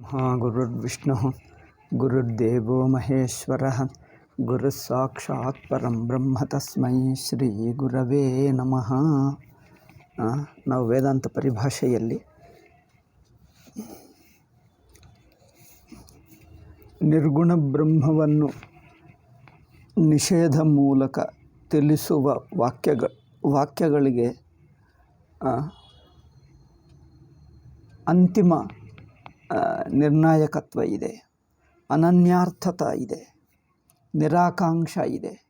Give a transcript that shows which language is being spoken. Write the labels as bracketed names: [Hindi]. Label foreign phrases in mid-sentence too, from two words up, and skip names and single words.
[Sanskrit] ब्रह्म गुरुर्विष्णु गुरुर्देवो महेश्वरः गुरुस्साक्षात् परं ब्रह्म तस्मै श्री गुरवे नमः. [Kannada] ನಾವು ವೇದಾಂತ ಪರಿಭಾಷೆಯಲ್ಲಿ ನಿರ್ಗುಣ ಬ್ರಹ್ಮವನ್ನು ನಿಷೇಧ ಮೂಲಕ ತಿಳಿಸುವ ವಾಕ್ಯಗಳಿಗೆ ಅಂತಿಮ ನಿರ್ಣಾಯಕತ್ವ ಇದೆ, ಅನನ್ಯಾರ್ಥತ ಇದೆ, ನಿರಾಕಾಂಕ್ಷ ಇದೆ.